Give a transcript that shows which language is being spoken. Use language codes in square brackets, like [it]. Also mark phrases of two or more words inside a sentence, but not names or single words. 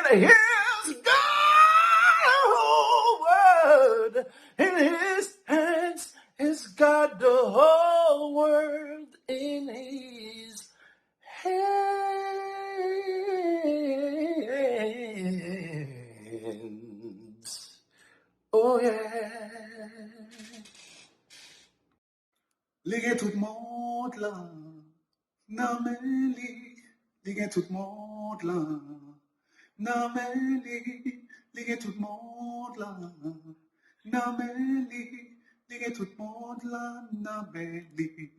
[en] He's got the whole world in his hands. He's got the whole world in his hands. Oh yeah. [ht] Li gen tout monde la, nan men li gen tout monde la, nan men li gen tout monde la, nan men li gen tout monde la, nan men li.